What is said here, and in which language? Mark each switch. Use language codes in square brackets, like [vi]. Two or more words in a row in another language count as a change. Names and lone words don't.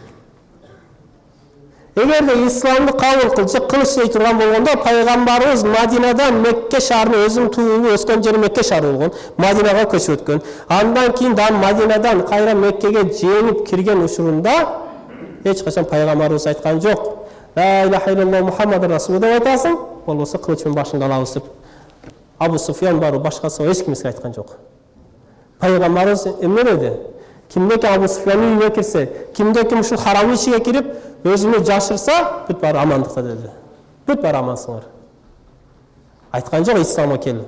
[ky] Эгерде исламды кабыл кыл, же кылыч дей турган болгондо, пайгамбарыбыз Мадинадан Мекке шаарына, өзүнүн туулуп өскөн жери Мекке шаары болгон, Мадинага көчүп өткөн. Андан кийин да Мадинадан кайра Меккеге жеңип кирген учурунда эч качан пайгамбарыбыз айткан жок. [ar] لا إله إلا الله محمد رسول [ky] деп айтасың, болбосо кылыч менен башыңды алабыз деп. Абу Суфьян бару башкасы эч кимге айткан жок. Пайгамбарыбыз эмне деди? Кимдеки Абу Суфьяндын үйүнө кирсе, кимдеки ушул харам ичиге кирип, өзүнө жашырса, бүт баары амандыкта деди. Бүт баары амансыңар. Айткан жок исламга кел.